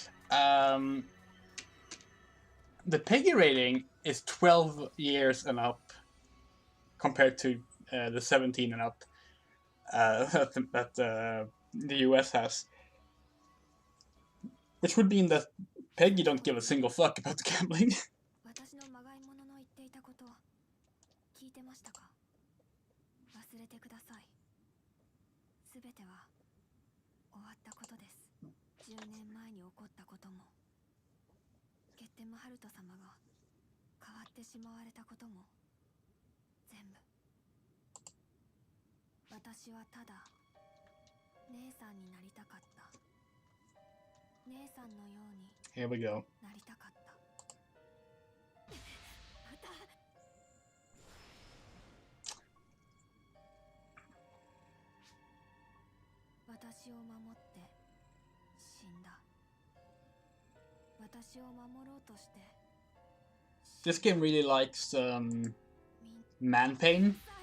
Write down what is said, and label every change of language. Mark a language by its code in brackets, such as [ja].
[en] The PEGI rating is 12 years and up compared to the 17 and up that the US has. Which would mean that PEGI don't give a single fuck about gambling. [ja] 私のまがいものの言っていたこと聞いてましたか？忘れてください。すべては終わったことです。10年前に起こったことも、ゲッテムハルト様が変わってしまわれたことも、全部。私はただ姉さんになりたかった。姉さんのように [en] Here we go. [ja] なりたかった。また私を守って死んだ。私を守ろうとして。 [en] This game really likes Manpain.